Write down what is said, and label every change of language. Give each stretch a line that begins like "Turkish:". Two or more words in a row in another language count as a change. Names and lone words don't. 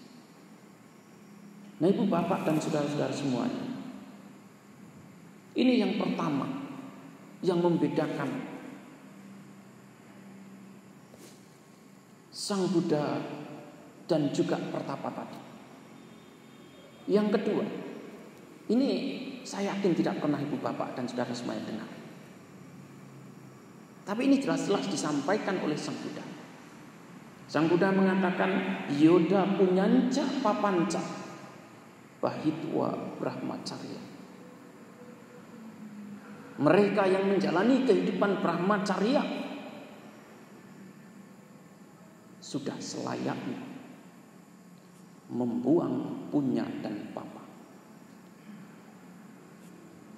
Indonesian: Nah, ibu bapak dan saudara-saudara semuanya, ini yang pertama yang membedakan Sang Buddha dan juga pertapa tadi. Yang kedua, ini saya yakin tidak pernah ibu bapak dan saudara semuanya dengar, tapi ini jelas-jelas disampaikan oleh Sang Buddha. Sang Buddha mengatakan,
Pali: Yoda punyanca papanca bahitwa brahmacharya.
Indonesian: Mereka yang menjalani kehidupan brahmacharya sudah selayaknya membuang punya dan papa.